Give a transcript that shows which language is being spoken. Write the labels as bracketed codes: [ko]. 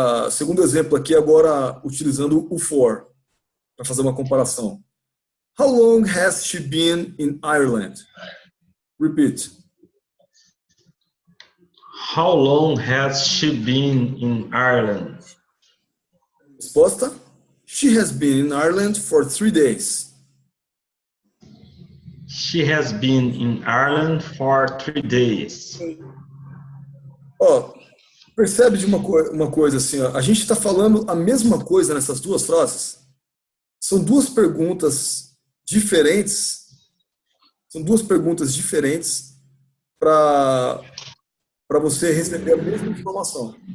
[pt] Segundo exemplo aqui, agora utilizando o for, para fazer uma comparação. [en] How long has she been in Ireland? Repeat. How long has she been in Ireland? Resposta: She has been in Ireland for 3 days. She has been in Ireland for 3 days. [pt] Ó, percebe de uma coisa assim, ó, a gente está falando a mesma coisa nessas duas frases. São duas perguntas diferentes. São duas perguntas diferentes para você receber a mesma informação.